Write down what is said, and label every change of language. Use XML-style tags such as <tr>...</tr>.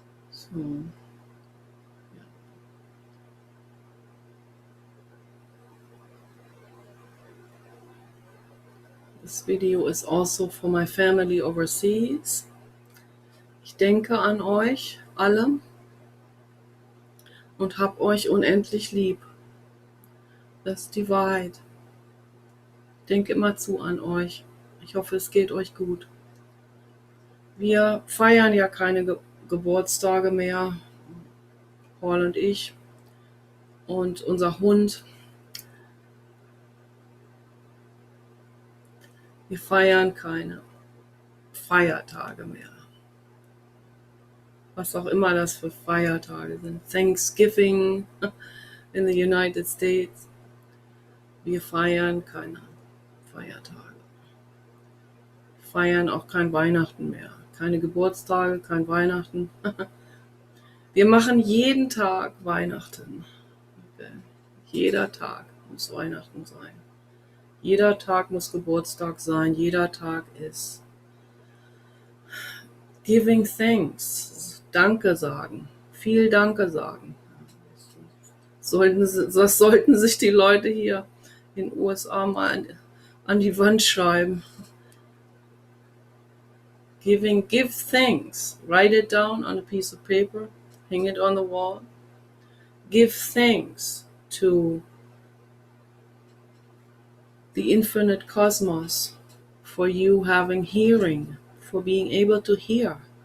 <en>So, yeah. This video is also for my family overseas.</en> <de>Ich denke an euch alle und hab euch unendlich lieb. Das ist die Wahrheit. Ich denke immerzu an euch. Ich hoffe, es geht euch gut. Wir feiern ja keine Geburtstage mehr, Paul und ich und unser Hund. Wir feiern keine Feiertage mehr. Was auch immer das für Feiertage sind.</de> <en>Thanksgiving in the United States.</en> <de>Wir feiern keine Feiertage. Wir feiern auch kein Weihnachten mehr. Keine Geburtstage, kein Weihnachten. Wir machen jeden Tag Weihnachten. Okay. Jeder Tag muss Weihnachten sein. Jeder Tag muss Geburtstag sein. Jeder Tag ist</de> <en>giving thanks.</en> <de>Danke sagen. Viel Danke sagen. Das sollten sich die Leute hier in den USA mal an die Wand schreiben.</de> <en>Give thanks. Write it down on a piece of paper. Hang it on the wall. Give thanks to the infinite cosmos for you having hearing, for being able to hear.</en>